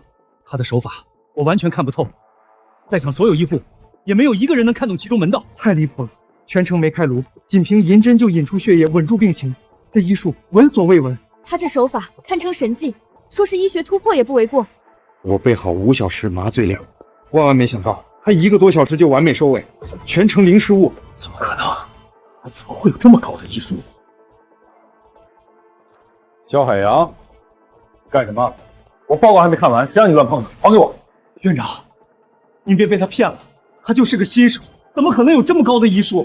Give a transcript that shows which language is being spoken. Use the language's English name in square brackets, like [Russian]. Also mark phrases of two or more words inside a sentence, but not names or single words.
[Chinese] 他的手法我完全看不透，在場所有醫護也沒有一個人能看懂其中門道。太離譜了，全程沒開顱，僅憑銀針就引出血液，穩住病情，這醫術聞所未聞。他這手法堪稱神蹟，說是醫學突破也不為過。我備好5小時麻醉量，萬萬沒想到他1个多小时就完美收尾，全程零失误。怎么可能？他怎么会有这么高的医术？肖海洋，干什么？我报告还没看完，谁让你乱碰的？还给我！院长，您别被他骗了，他就是个新手，怎么可能有这么高的医术？